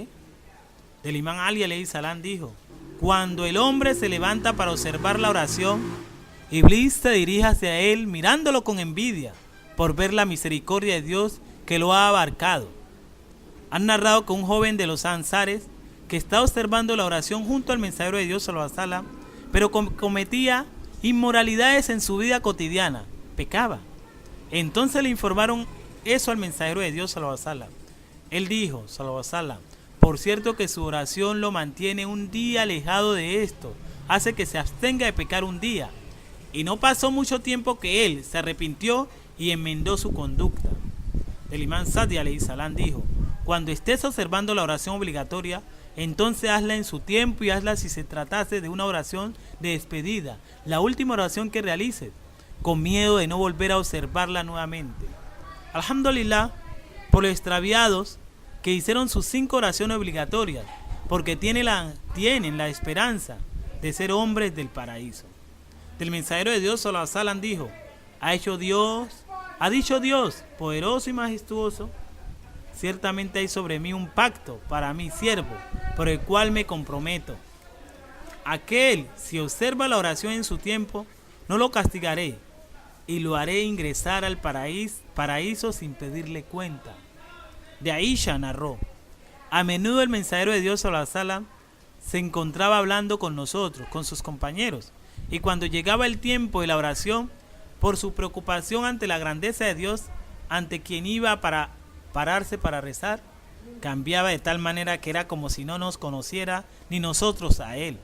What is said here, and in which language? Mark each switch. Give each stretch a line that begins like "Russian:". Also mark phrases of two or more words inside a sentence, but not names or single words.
Spanish: Del Imam Ali
Arabic: عليه السلام
Spanish: dijo: cuando el hombre se levanta para observar la oración, Iblis se dirige hacia él mirándolo con envidia por ver la misericordia de Dios que lo ha abarcado. Han narrado que un joven de los Ansares que estaba observando la oración junto al mensajero de Dios
Arabic: صلى الله عليه وسلم,
Spanish: pero cometía inmoralidades en su vida cotidiana, pecaba. Entonces le informaron eso al mensajero de Dios
Arabic: صلى الله عليه وسلم.
Spanish: Él dijo
Arabic: صلى الله عليه وسلم:
Spanish: por cierto que su oración lo mantiene un día alejado de esto, hace que se abstenga de pecar un día. Y no pasó mucho tiempo que él se arrepintió y enmendó su conducta. El Imam Sadi
Arabic: عليه السلام
Spanish: dijo: cuando estés observando la oración obligatoria, entonces hazla en su tiempo y hazla si se tratase de una oración de despedida, la última oración que realices, con miedo de no volver a observarla nuevamente. Alhamdulillah por los extraviados que hicieron sus 5 oraciones obligatorias, porque tienen la esperanza de ser hombres del paraíso. Del mensajero de Dios
Arabic: صلى الله عليه وسلم
Spanish: dijo: ha dicho Dios, poderoso y majestuoso: ciertamente hay sobre mí un pacto para mi siervo, por el cual me comprometo. Aquel, si observa la oración en su tiempo, no lo castigaré, y lo haré ingresar al paraíso sin pedirle cuenta. De Aisha narró: a menudo el mensajero de Dios
Arabic: صلى الله عليه وسلم
Spanish: se encontraba hablando con nosotros, con sus compañeros, y cuando llegaba el tiempo de la oración, por su preocupación ante la grandeza de Dios, ante quien iba para pararse para rezar, cambiaba de tal manera que era como si no nos conociera ni nosotros a él.